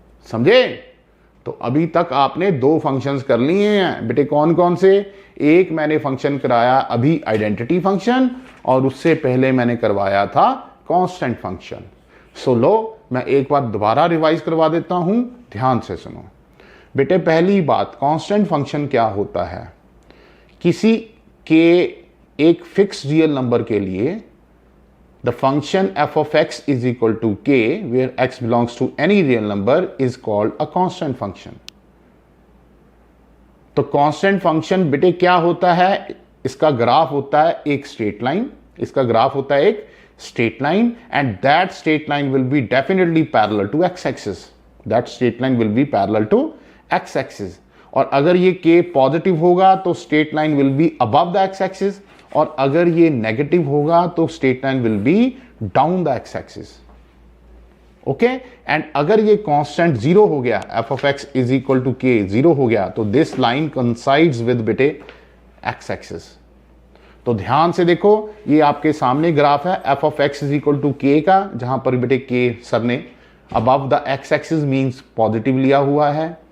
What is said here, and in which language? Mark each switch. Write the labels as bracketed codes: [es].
[hi] समझे? तो अभी तक आपने 2 फंक्शंस कर लिए हैं बेटे, कौन कौन से, एक मैंने फंक्शन कराया अभी आइडेंटिटी फंक्शन, और उससे पहले मैंने करवाया था कांस्टेंट फंक्शन। सो लो मैं एक बार दोबारा रिवाइज करवा देता हूं, ध्यान से सुनो बेटे। पहली बात, कांस्टेंट फंक्शन क्या होता है, किसी के एक फिक्स रियल नंबर के लिए [en] The function f of x is equal to k where x belongs to any real number is called a constant function। [hi] तो कांस्टेंट फंक्शन बेटे क्या होता है, इसका ग्राफ होता है एक [en] Straight line, इसका graph होता है एक straight line, and that straight line will be definitely parallel to x axis, that straight line will be parallel to x axis। [hi] और अगर ये k पॉजिटिव होगा तो [en] straight line will be above the x axis, [hi] और अगर ये negative होगा तो [en] straight line will be down the x axis। Okay, and [hi] अगर ये कांस्टेंट 0 हो गया, [en] f of x is equal to k 0 हो गया, तो दिस लाइन coincides with बेटे x axis। [hi] तो ध्यान से देखो, ये आपके सामने ग्राफ है f of x is equal to k का, जहां पर बेटे k सर ने [en] above the x axis means positive [hi] लिया हुआ है।